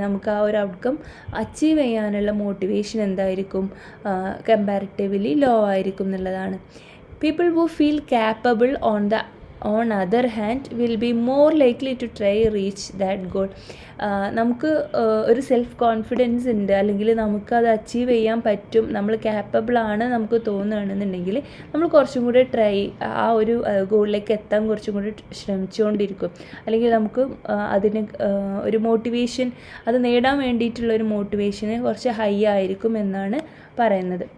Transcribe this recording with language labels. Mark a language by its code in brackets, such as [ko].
[ml] നമുക്ക് ആ ഒരു ഔട്ട്കം അച്ചീവ് ചെയ്യാനുള്ള മോട്ടിവേഷൻ എന്തായിരിക്കും? കമ്പാരിറ്റീവ്ലി ലോ ആയിരിക്കും എന്നുള്ളതാണ്. [en] People who feel capable on other hand will be more likely to try reach that goal. [ml] നമുക്ക് ഒരു സെൽഫ് കോൺഫിഡൻസ് ഉണ്ട്, അല്ലെങ്കിൽ നമുക്കത് അച്ചീവ് ചെയ്യാൻ പറ്റും, നമ്മൾ ക്യാപ്പബിൾ ആണ് നമുക്ക് തോന്നുകയാണെന്നുണ്ടെങ്കിൽ നമ്മൾ കുറച്ചും കൂടെ ആ ഒരു ഗോളിലേക്ക് എത്താൻ കുറച്ചും കൂടി ശ്രമിച്ചുകൊണ്ടിരിക്കും. അല്ലെങ്കിൽ നമുക്ക് അതിന് ഒരു മോട്ടിവേഷൻ, അത് നേടാൻ വേണ്ടിയിട്ടുള്ള ഒരു മോട്ടിവേഷന് കുറച്ച് ഹൈ ആയിരിക്കും എന്നാണ് പറയുന്നത്.